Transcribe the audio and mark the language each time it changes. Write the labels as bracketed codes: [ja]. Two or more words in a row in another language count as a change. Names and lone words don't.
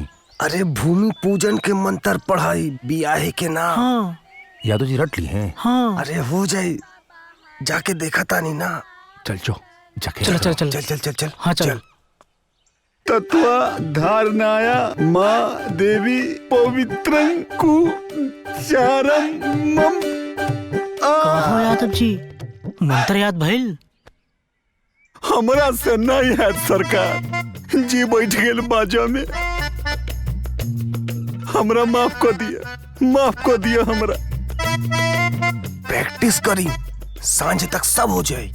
[bho] अरे भूमि पूजन के मंत्र पढ़ाई बियाहे के ना। हाँ। यादव जी रट ली हैं। हाँ। अरे हो जाए, जाके देखा था नहीं ना। चल जाके चल चल चल चल चल चल चल। हाँ चल। [sa] तत्वा धारणाया माँ देवी पवित्रं कुचारम मम। [bho] कहो यादव जी मंत्र याद भइल? हमरा से नहीं है सरकार जी, बैठ गेल बाजा में। हमरा माफ कर दिया हमरा। प्रैक्टिस करी, सांझ तक सब हो जाए।